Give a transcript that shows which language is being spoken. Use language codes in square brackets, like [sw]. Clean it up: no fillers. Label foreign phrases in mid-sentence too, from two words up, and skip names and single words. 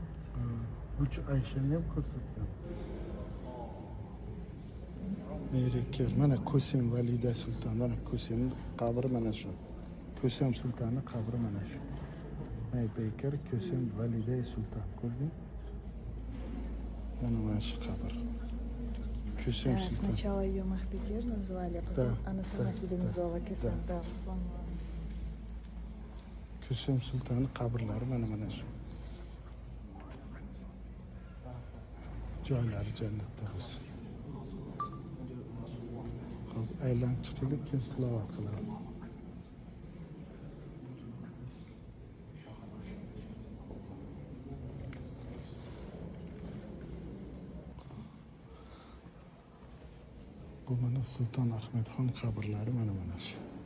[uz] Uch Ayshani ham ko'rsatgan. Merikel, mana Kösem Valida Sulton, mana Kösem qabri mana shu. Kösem Sultanning qabri mana shu. Bekir Kösem Valida Sulton, ko'rding? Mana shu qabr. Kösem [ru] Да, [uz] Sulton. [ru] сначала ее Махбекир назвали, а потом Да, она сама да, себя да, назвала Kösem. да. Да, вспомнила. [uz] Kösem Sultanning qabrlari mana shu. Joylari jannatda bo'lsin. Hozir aylanib chiqaylik, keyin tilovat qilamiz. Bu mana Sulton Ahmedxon qabrlari mana shu.